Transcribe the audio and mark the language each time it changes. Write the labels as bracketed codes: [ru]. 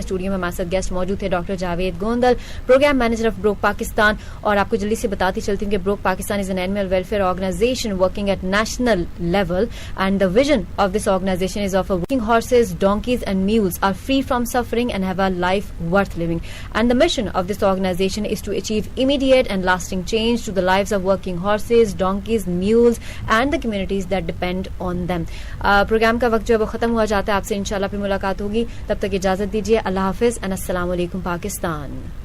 [ur] Studio میں ہمارے ساتھ گیسٹ موجود تھے doctor Javed Gondal, program manager of Brook Pakistan. اور آپ کو جلدی سے بتاتی چلتی ہوں کہ [en] Brooke Pakistan is an animal welfare organization working at national level, and the vision of this organization is of working horses, donkeys and mules are free from suffering and have a life worth living. And the mission of this organization is to achieve immediate and lasting change to the lives of working horses, donkeys, mules and the communities that depend on them. [ur] Programme کا وقت جو ہے وہ ختم ہوا جاتا ہے. آپ سے انشاءاللہ پھر ملاقات ہوگی, تب تک اجازت دیجیے. اللہ حافظ and السلام علیکم پاکستان.